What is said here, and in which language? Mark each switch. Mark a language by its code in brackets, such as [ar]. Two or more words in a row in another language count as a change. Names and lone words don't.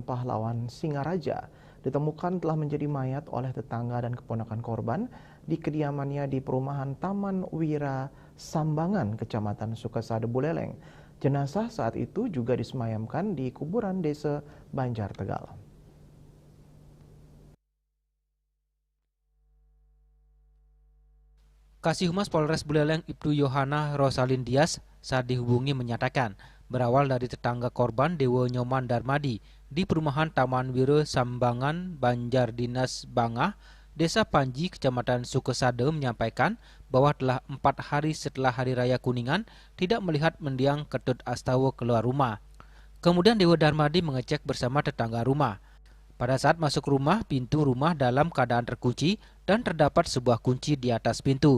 [id] Pahlawan, Singaraja ditemukan telah menjadi mayat oleh tetangga dan keponakan korban di kediamannya di perumahan Taman Wira Sambangan, Kecamatan Sukasade, Buleleng. Jenazah saat itu juga disemayamkan di kuburan Desa Banjar Tegal. Kasih Humas Polres Buleleng Ibtu Yohana Rosalin Dias saat dihubungi menyatakan berawal dari tetangga korban Dewo Nyoman Darmadi di perumahan Taman Wira Sambangan, Banjar Dinas Bangah, Desa Panji, Kecamatan Sukasade menyampaikan bahwa telah 4 hari setelah Hari Raya Kuningan tidak melihat mendiang Ketut Astawa keluar rumah. Kemudian Dewo Darmadi mengecek bersama tetangga rumah. Pada saat masuk rumah, pintu rumah dalam keadaan terkunci dan terdapat sebuah kunci di atas pintu.